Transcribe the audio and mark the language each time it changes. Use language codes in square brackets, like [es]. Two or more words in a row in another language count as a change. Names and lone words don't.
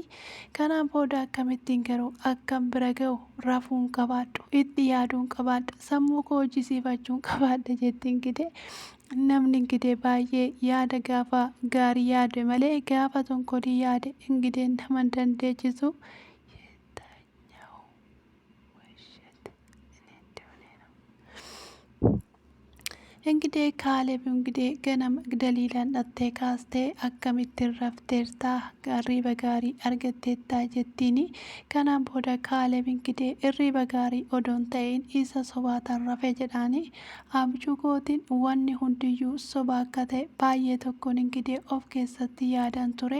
[om] Kanaan booda akkamittiin garuu akkam bira ga'u rafuun qabaadhu itti yaaduun qabaadha sammuu koo hojjisiifachuun qabaadha jetti ingidee. Namni ingidee baay'ee yaada gaafa gaarii yaade malee gaafa tonkolii yaade ingidee nama hin dandeechisu. እንግዲህ ካሌብ እንግዲህ ganama Galiilaan dhattee kaastee akkamittiin rafteertaa hirriba gaarii argatteettaa jettiini. Kanaan booda Kaaleeb ingidee hirriba gaarii odoon ta'in isa sobaataan rafe jedhaani. Abjuu kootiin wanni hundiyyuu soba akka ta'e baay'ee tokkoon ingidee of keessatti yaadan ture.